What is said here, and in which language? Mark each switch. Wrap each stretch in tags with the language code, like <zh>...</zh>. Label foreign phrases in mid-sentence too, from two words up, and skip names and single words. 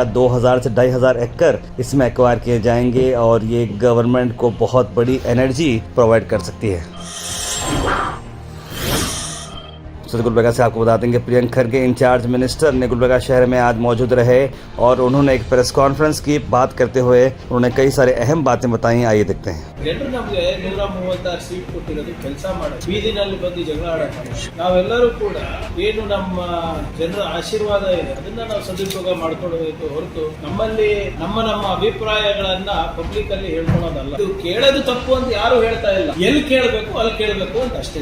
<hi>2000 से 2500 एकड़ इसमें एक्वायर किए जाएंगे और ये गवर्नमेंट को बहुत बड़ी</hi> <en>energy provide</en> <hi>कर सकती है। गुलबर्गा से आपको बता देंगे प्रियंक खरगे</hi> <en>in-charge minister</en> <hi>ने गुलबर्गा शहर में आज मौजूद रहे और उन्होंने एक</hi> <en>press conference</en> <hi>की। बात करते हुए उन्होंने कई सारे अहम बातें बताई। आइए देखते हैं।</hi> <kn>ಜನರು ನಮಗೆ 136 ಸೀಟ್ ಕೊಟ್ಟಿರೋದು ಕೆಲಸ ಮಾಡೋದು, ಬೀದಿನಲ್ಲಿ ಬಂದು ಜಗಳ ಆಡೋದು, ನಾವೆಲ್ಲರೂ ಕೂಡ ಏನು ನಮ್ಮ ಜನರ ಆಶೀರ್ವಾದ ಇದೆ ಅದನ್ನ ನಾವು ಸದುಪಯೋಗ ಮಾಡ್ಕೊಳ್ಬೇಕು ಹೊರತು ನಮ್ಮಲ್ಲಿ ನಮ್ಮ ಅಭಿಪ್ರಾಯಗಳನ್ನ ಪಬ್ಲಿಕ್ ಅಲ್ಲಿ ಹೇಳ್ಕೊಳ್ಳೋದಲ್ಲ. ಇದು ಕೇಳೋದು ತಪ್ಪು ಅಂತ ಯಾರು ಹೇಳ್ತಾ ಇಲ್ಲ, ಎಲ್ಲಿ ಕೇಳಬೇಕು ಅಲ್ಲಿ ಕೇಳಬೇಕು ಅಂತ ಅಷ್ಟೇ.</kn>